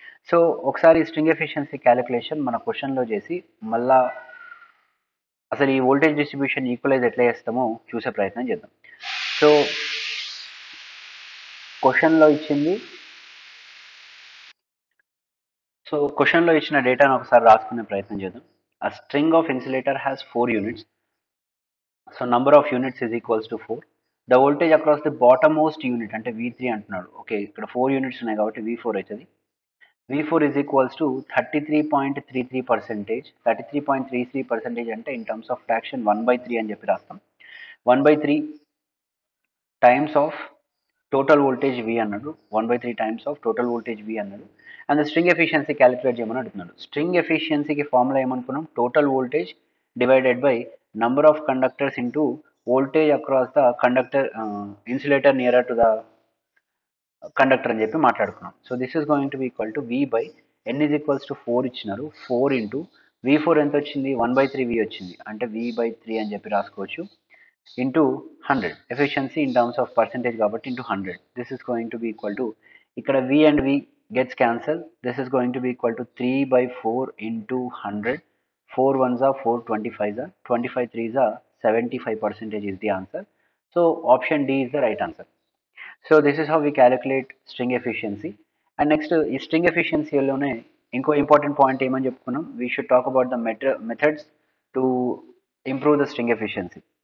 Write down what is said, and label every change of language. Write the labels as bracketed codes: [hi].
[te] So ఒకసారి string efficiency calculation మన క్వశ్చన్లో చేసి మళ్ళా అసలు ఈ వోల్టేజ్ డిస్ట్రిబ్యూషన్ ఈక్వలైజ్ ఎట్లా చేస్తామో చూసే ప్రయత్నం చేద్దాం. సో క్వశ్చన్లో ఇచ్చింది సో క్వశ్చన్లో ఇచ్చిన డేటాను ఒకసారి రాసుకునే ప్రయత్నం చేద్దాం. [en] A string of insulator has 4 units. So number of units is equals to 4. The voltage across the bottommost unit [te] అంటే V3 అంటున్నాడు. ఓకే ఇక్కడ 4 యూనిట్స్ ఉన్నాయి కాబట్టి V4 అవుతుంది. [en] V4 is equals to 33.33%. [te] 33.33% అంటే [en] in terms of fraction [te] 1/3 అని చెప్పి రాస్తాం. 1/3 times of total voltage V అన్నాడు. 1/3 times of total voltage V అన్నాడు. అండ్ స్ట్రింగ్ ఎఫిషియన్సీ క్యాలిక్యులేట్ చేయమని అడుగుతున్నాడు. స్ట్రింగ్ ఎఫిషియన్సీకి ఫార్ములా ఏమనుకున్నాం? [en] total voltage divided by number of conductors into voltage across the conductor insulator near to the conductor [te] అని చెప్పి మాట్లాడుకున్నాం. [en] So this is going to be equal to V by n is equals to 4 ఇచ్చినారు. [te] 4 into V4 ఎంత వచ్చింది? 1/3 V వచ్చింది అంటే V/3 అని చెప్పి రాసుకోవచ్చు. Into 100 efficiency in terms of percentage కాబట్టి into 100. [en] This is going to be equal to ఇక్కడ V and V gets cancel. This is going to be equal to 3/4 into 100. 4 ones are 4, 25s are 25 3s are 75% is the answer. So option D is the right answer. So this is how we calculate string efficiency. [te] And next ఈ string efficiency లోనే ఇంకో important point ఏమని చెప్పుకున్నాం? [en] We should talk about the methods to improve the string efficiency.